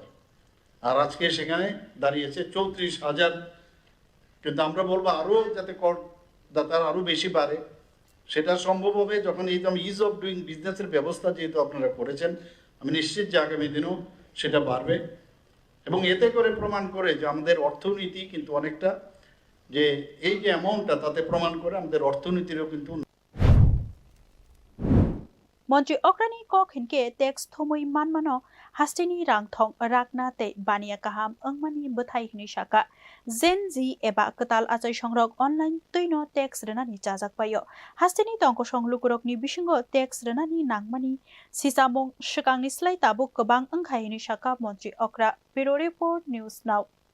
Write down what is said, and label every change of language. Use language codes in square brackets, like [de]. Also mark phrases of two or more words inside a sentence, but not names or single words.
[bn] আর আজকে সেখানে দাঁড়িয়েছে 34,000 কিন্তু আমরা বলবো আরো যাতে করদাতার আরো বেশি বাড়ে সেটা সম্ভব হবে যখন এই [en] ease of doing business [bn] ব্যবস্থা যেহেতু আপনারা করেছেন আমি নিশ্চিত যে আগামী দিনেও সেটা বাড়বে এবং এতে করে প্রমাণ করে যে আমাদের অর্থনীতি কিন্তু অনেকটা যে এই যে অ্যামাউন্টটা তাতে প্রমাণ করে আমাদের অর্থনীতিরও কিন্তু [trp] Mantri Okwra ni kok hinke tax thomoi manmano hasteni rangthong rakna tei bania kaham ungmani bethai hini Saka Gen Z eba katal achai songrok online tuino tax renani chajak payo hasteni tongkosong lukurokni bisingo tax renani nangmani sisamung shikangni slai tabuk kwbang ungkhai hini Saka Mantri Okwra [en] Bureau Report News Now